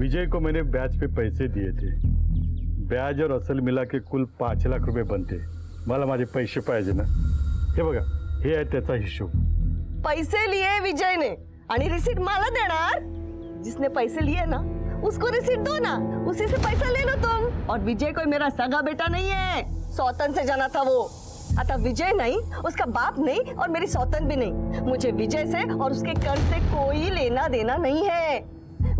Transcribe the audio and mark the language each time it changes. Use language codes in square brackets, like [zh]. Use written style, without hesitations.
[hi] विजय को मैंने ब्याज पे पैसे दिए थे। ब्याज और असल मिला के कुल 5 लाख रुपए बनते। [mr] मला माझे पैसे पाहिजे ना। हे बघा, हे आहे त्याचा हिशोब। [hi] पैसे लिए विजय ने [mr] आणि रिसीट मला देणार? [hi] जिसने पैसे लिए ना उसको रिसीट दो ना, उसी से पैसा ले लो तुम। और विजय कोई मेरा सगा बेटा नहीं है, सौतन से जाना था वो। अतः विजय नहीं, उसका बाप नहीं और मेरी सौतन भी नहीं। मुझे विजय से और उसके कर्ज से कोई लेना देना नहीं है।